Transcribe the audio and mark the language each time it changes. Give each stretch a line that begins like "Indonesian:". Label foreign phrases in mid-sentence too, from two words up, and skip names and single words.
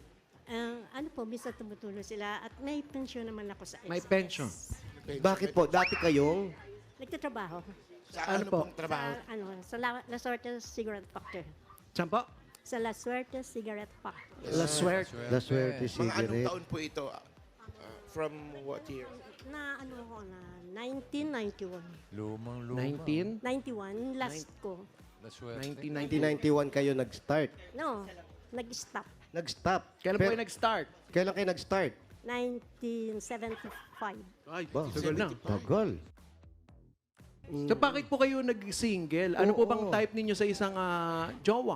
Filipino: Ano po, bisa tumutulong sila at may pension naman ako sa May SSS. pension. Bakit po? Dati kayong? Nagtatrabaho. Sa Ano ano, po? pong trabaho? Sa La Suerte Cigarette Factory. Saan po? Sa La Suerte Cigarette Factory. La Suerte. La Suerte Mga anong Cigarette. taon po ito?
English: From what year?
Filipino: Na ano ko na 1991. Lumang-luma. 19? 91, last ko. La suerte. 1990. 1991 kayo nag-start. No, nag-stop. Nag-stop. Kailan po kayo nag-start? Kailan kayo nag-start? 1975. Ay, Ba? tagal na. Tagal. So bakit po kayo nag-single? Ano po Oo. bang type ninyo sa isang jowa?